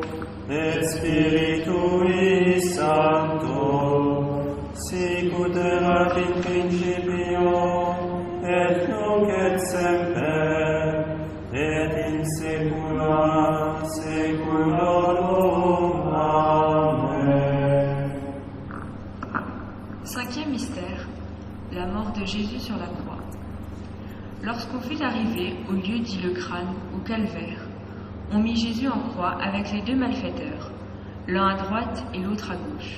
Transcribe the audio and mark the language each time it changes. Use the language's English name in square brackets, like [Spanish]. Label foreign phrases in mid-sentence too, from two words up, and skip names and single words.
[Latin] et Spiritui Sancto, sic ut erat in principio, et nunc et semper, et in saecula saeculorum. Amen. [French] Cinquième mystère, la mort de Jésus sur la croix. Lorsqu'on fut arrivé au lieu dit le crâne, au calvaire, on mit Jésus en croix avec les deux malfaiteurs, l'un à droite et l'autre à gauche.